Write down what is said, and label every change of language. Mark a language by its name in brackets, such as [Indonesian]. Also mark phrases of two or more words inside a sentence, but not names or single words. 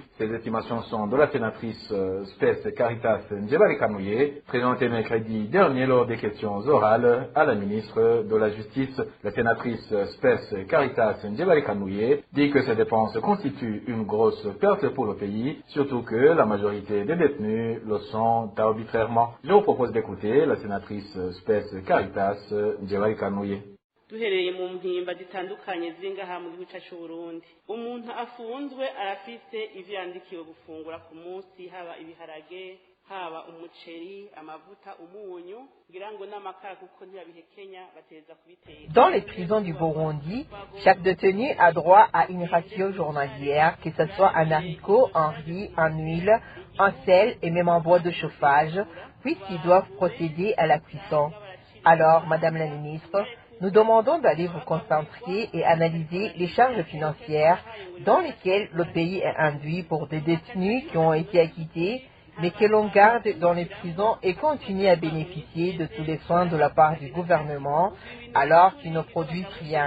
[French] Ces estimations sont de la sénatrice Spes Caritas Njebali Kanouye, présentée mercredi dernier lors des questions orales à la ministre de la Justice. La sénatrice Spes Caritas Njebali Kanouye dit que ces dépenses constituent une grosse perte pour le pays, surtout que la majorité des détenus le sont arbitrairement. Je vous propose d'écouter la sénatrice Spes Caritas Njebali Kanouye. [Rundi] duhereye mu mpimba zitandukanye zingaha mu gihugu cyacu Burundi. Umuntu afunzwe arafite ivyo yandikiwe gufungura ku munsi, haba ibiharage, haba umuceri amavuta umunyu ngira ngo n'amakara kuko ntiyabihekenya bateza kubiteka. [French] Dans les prisons du Burundi, chaque détenu a droit à une ration journalière, que ce soit en haricots, en riz, en huile, en sel et même en bois de chauffage, puisqu'ils doivent procéder à la cuisson. Alors, Madame la Ministre, nous demandons d'aller vous concentrer et analyser les charges financières dans lesquelles le pays est induit pour des détenus qui ont été acquittés, mais que l'on garde dans les prisons et continue à bénéficier de tous les soins de la part du gouvernement, alors qu'ils ne produisent rien.